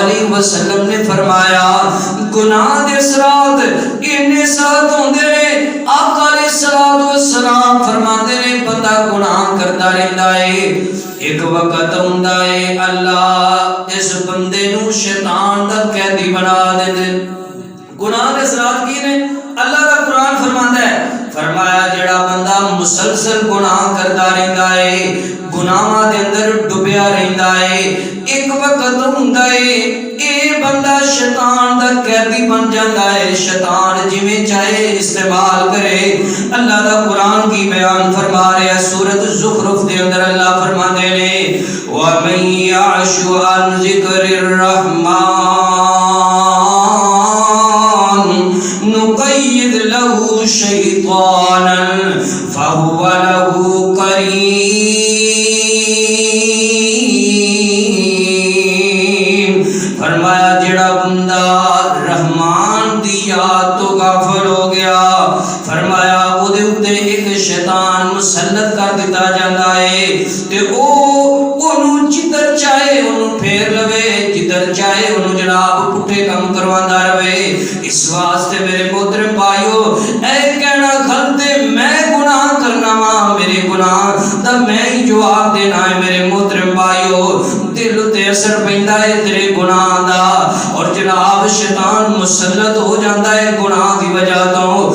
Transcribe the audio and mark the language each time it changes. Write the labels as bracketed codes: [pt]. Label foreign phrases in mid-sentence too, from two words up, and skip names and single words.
[pa] علیہ وسلم نے فرمایا گناہ دے اثرات اننے سخت ہوندے نے آقا علیہ الصلوۃ والسلام فرماندے نے بندہ گناہ کرتا رہندا ہے ایک وقت ہوندا ہے اللہ اس بندے نو شیطان دا قیدی بنا دے گناہ دے اثرات کی نے اللہ کا قرآن فرماندا ہے فرمایا جڑا بندہ مسلسل گناہ کرتا رہندا ہے گناہاں دے اندر ڈوبیا رہندا ہے ایک وقت ہوندا ہے اے بندہ شیطان دا قیدی بن جاندا ہے شیطان جویں چاہے استعمال کرے اللہ دا قرآن کی بیان فرما رہا ہے سورۃ الزخرف دے اندر اللہ فرماندے نے [ar] وَمَن يَعْشُ عَن ذِكْرِ الرَّحْمَنِ نقید له شیطانا فهو له قرین [pa] فرمایا جڑا بندہ رحمان دی یاد تو غافل ہو گیا فرمایا او دے اوتے ایک شیطان مسلط کر دیتا جاندا ہے تے او اونوں جدھر چاہے اونوں پھیر لوے جدھر اندر چاہے انہوں جناب پٹھے کم کروانا رہے. اس واسطے میرے محترم بھائیو اے کہنا غلطے میں گناہ کرنا وا میرے گناہ دا میں ہی جواب دینا ہے. میرے محترم بھائیو دل تے اثر پیندا ہے تیرے گناہ دا اور جناب شیطان مسلط ہو جاتا ہے گناہ دی وجہ تو.